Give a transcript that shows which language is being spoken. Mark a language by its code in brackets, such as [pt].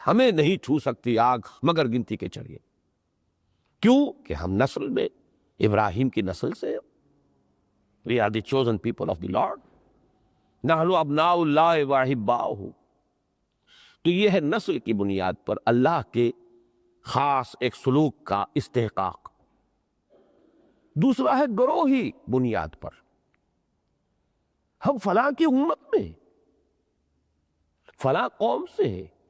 [ur] ہمیں نہیں چھو سکتی آگ مگر گنتی کے چڑھیے. کیوں کہ ہم نسل میں ابراہیم کی نسل سے. [en] We are the chosen people of the Lord. [ar] نحن ابناء اللہ و احباؤہ. [ur] تو یہ ہے نسل کی بنیاد پر اللہ کے خاص ایک سلوک کا استحقاق. دوسرا ہے گروہی بنیاد پر. ہم فلاں کی امت میں، فلاں قوم سے ہے.